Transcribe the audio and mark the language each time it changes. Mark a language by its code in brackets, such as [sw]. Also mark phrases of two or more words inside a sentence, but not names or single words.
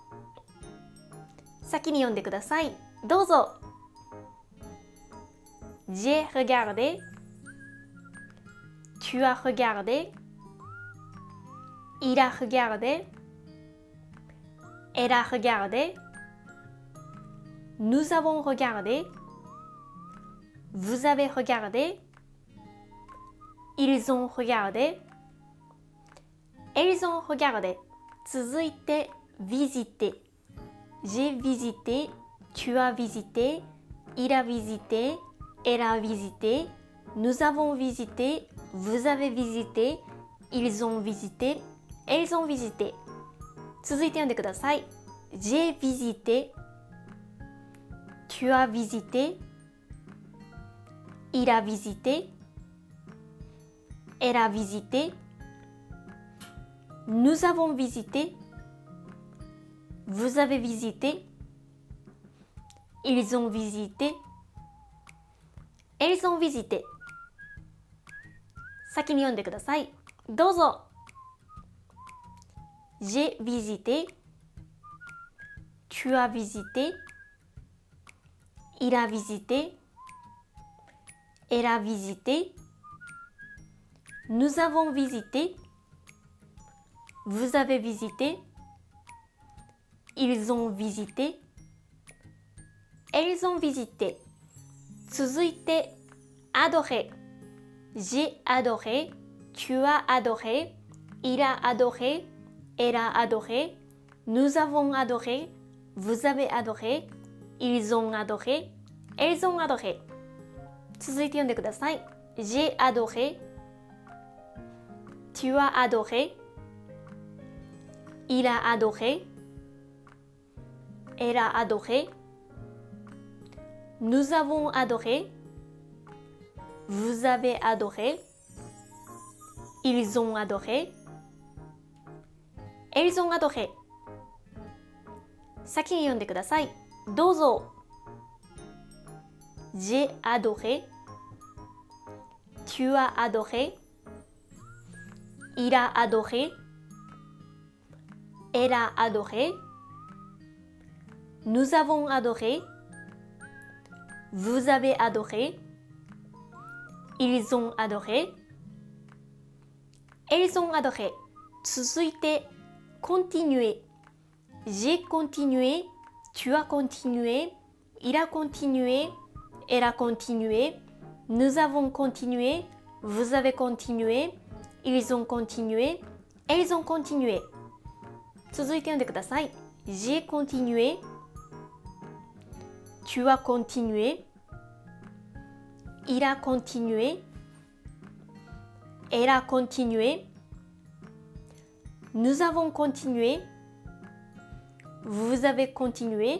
[ja] 先に読んでください。 [fr] どうぞ。j'ai regardé、tu as regardé、il a regardé、elle a regardé、nous avons regardé、vous avez regardé、ils ont regardé、elles ont regardé。続いて、visiter。j'ai visité、tu as visité、il a visité、elle a visité、nous avons visité、vous avez visité、ils ont visité、elles ont visité。 [ja] 続いて読んでください。 [fr] j'ai visité、 Tu as visité. Il a visité. Elle a visité. Nous avons visité. Vous avez visité. Ils ont visité. Elles ont visité. [ja] 先に読んでください。どうぞ。 [fr] J'ai visité. Tu as visité. Il a visité. Elle a visité. Nous avons visité. Vous avez visité. Ils ont visité. Elles ont visité. [ja] 続いて、adoré. [fr] J'ai adoré. Tu as adoré. Il a adoré. Elle a adoré. Nous avons adoré. Vous avez adoré. Ils ont adoré. Elles ont adoré. [ja] 続いて読んでください。 [fr] J'ai adoré. Tu as adoré. Il a adoré. Elle a adoré. Nous avons adoré. Vous avez adoré. Ils ont adoré. Elles ont adoré. [ja] 先に読んでください。 [fr] どうぞ。J'ai adoré. Tu as adoré. Il a adoré. Elle a adoré. Nous avons adoré. Vous avez adoré. Ils ont adoré. Elles ont adoré. [ja] 続いて、continuer. [fr] J'ai continué. Tu as continué. Il a continué. Elle a continué. Nous avons continué. Vous avez continué. Ils ont continué. Elles ont continué. [ja] 続いて読んでください。 [fr] J'ai continué. Tu as continué. Il a continué. Elle a continué. Nous avons continué. Vous avez continué.